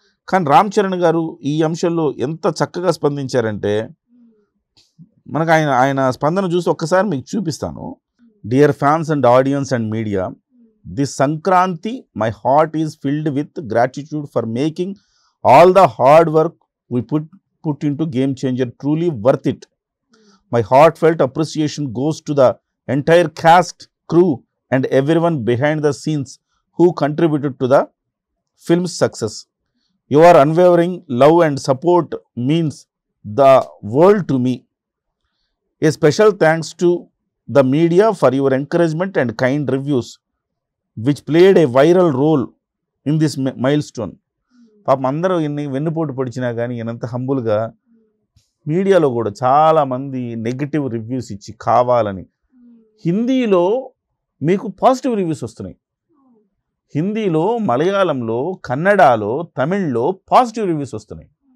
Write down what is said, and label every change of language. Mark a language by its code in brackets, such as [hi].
[te] కానీ రామ్ చరణ్ గారు ఈ అంశంలో ఎంత చక్కగా స్పందించారంటే మనకు ఆయన స్పందన చూసి ఒక్కసారి మీకు చూపిస్తాను. [en] Dear fans and audience and media, this Sankranti my heart is filled with gratitude for making all the hard work we put into Game Changer, truly worth it. My heartfelt appreciation goes to the entire cast, crew and everyone behind the scenes who contributed to the film's success. Your unwavering love and support means the world to me. A special thanks to the media for your encouragement and kind reviews, which played a viral role in this milestone. [te] పాపం అందరూ ఇన్ని వెన్నుపోటు పొడిచినా కానీ ఈయనంత హంబుల్గా మీడియాలో కూడా చాలామంది negative reviews ఇచ్చి కావాలని. హిందీలో మీకు పాజిటివ్ రివ్యూస్ వస్తున్నాయి, హిందీలో, మలయాళంలో, కన్నడలో, తమిళ్లో పాజిటివ్ రివ్యూస్ వస్తున్నాయి.